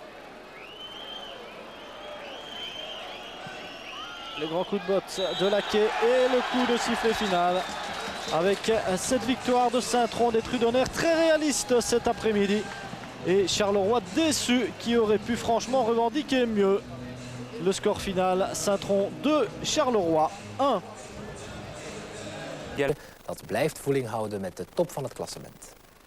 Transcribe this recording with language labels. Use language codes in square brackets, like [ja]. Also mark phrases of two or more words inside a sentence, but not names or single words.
[fr] Le grand coup de botte de Laquet et le coup de sifflet final. Avec cette victoire de Saint-Tron des Trudonnaires très réaliste cet après-midi. Et Charleroi déçu qui aurait pu franchement revendiquer mieux. Le score final, Saint-Tron 2, Charleroi 1. [nl] Dat blijft voeling houden met de top van het klassement.